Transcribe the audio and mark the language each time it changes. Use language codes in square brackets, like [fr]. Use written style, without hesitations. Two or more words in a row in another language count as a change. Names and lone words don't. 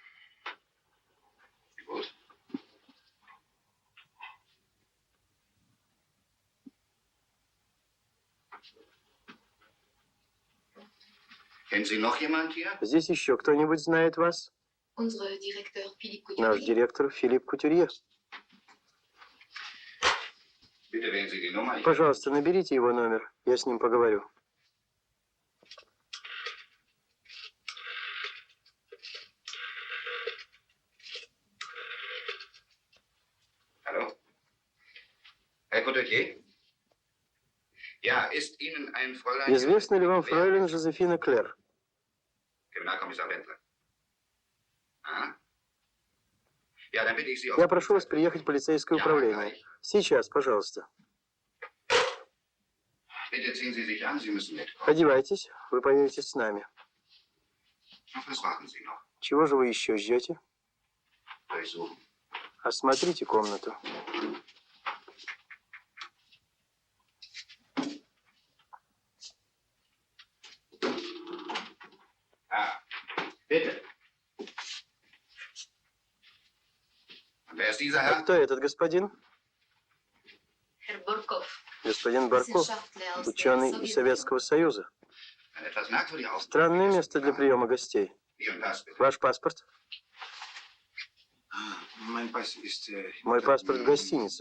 [ru] Здесь еще кто-нибудь знает вас? Наш директор Филипп Кутюрье. Пожалуйста, наберите его номер. Я с ним поговорю. [de] Hallo? Herr Couturier? Ja, ist Ihnen ein Fräulein... [ru] Известна ли вам фройлен Жозефина Клэр? [de] Kriminalkommissar Wendler. [ru] Ага. [de] Ja, dann bitte ich Sie auf... [ru] Я прошу вас приехать в полицейское управление. Сейчас, пожалуйста. [de] Bitte ziehen Sie sich an, Sie müssen mitkommen. [ru] Одевайтесь, вы поедете с нами. [de] Auf was warten Sie noch? [ru] Чего же вы еще ждете? [de] Durchsuchen. [ru] Осмотрите комнату. [de] Bitte. Und wer ist dieser Herr? [ru] Кто этот господин? Господин Барков, ученый из Советского Союза. Странное место для приема гостей. Ваш паспорт? Мой паспорт в гостинице.